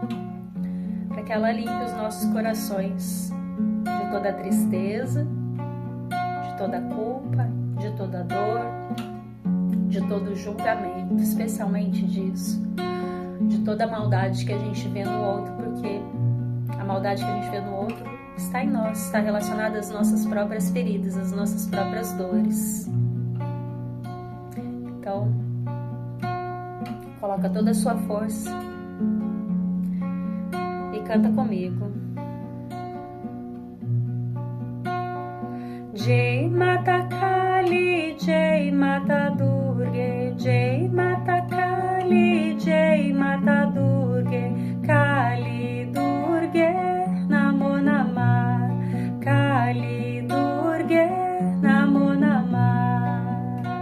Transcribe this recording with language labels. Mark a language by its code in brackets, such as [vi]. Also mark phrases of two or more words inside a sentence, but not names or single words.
[pt] para que ela limpe os nossos corações de toda a tristeza, de toda a culpa, de toda a dor, de todo o julgamento, especialmente disso, de toda a maldade que a gente vê no outro, porque a maldade que a gente vê no outro está em nós, está relacionada às nossas próprias feridas, às nossas próprias dores. Então, coloca toda a sua força e canta comigo. [sa] जय माता काली, जय माता दुर्गा, जय माता काली, जय माता दुर्गा, काली दुर्गा, नमो नमः, काली दुर्गा, नमो नमः.